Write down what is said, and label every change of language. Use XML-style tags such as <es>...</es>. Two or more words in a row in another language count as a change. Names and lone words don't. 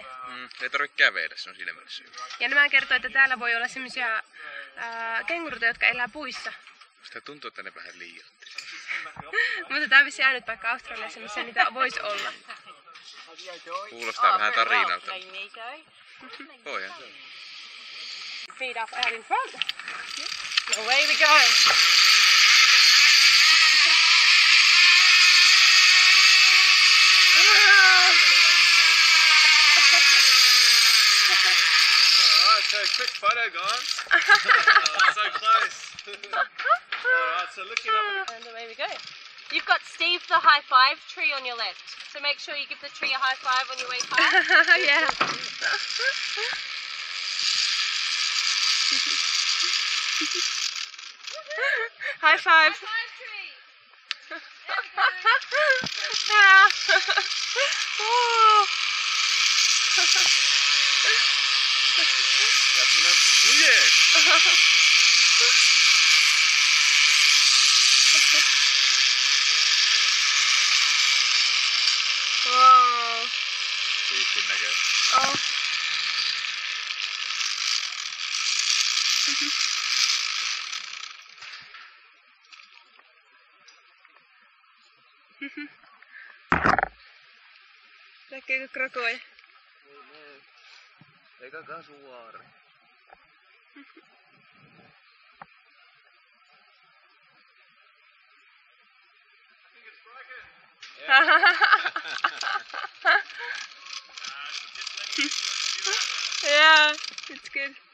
<fi>Ei tarvitse kävetä, se on siinä mielessä hyvä. Ja nämä kertoo, että täällä voi olla semmoisia kenguruta, jotka elää puissa. Sitä tuntuu, että ne vähän liiottaa. Mutta tää on vissiin ainut paikka Australiassa, missä niitä voisi olla. Kuulostaa vähän tarinalta. Voihan se on.</fi> <en>Feet up out in front. Away we go. Alright, so quick photo, guys. So close. Alright, so looking up. And away we go. You've got Steve the high five tree on your left. So make sure you give the tree a high five on your way past. Yeah. High five. High five tree. Yeah. Oh. Wow.</en> <fi>Siistin näköinen. Oh. Näkeekö krokoja? Eikä kasuaari.</fi> <en>Yeah, it's good.</en>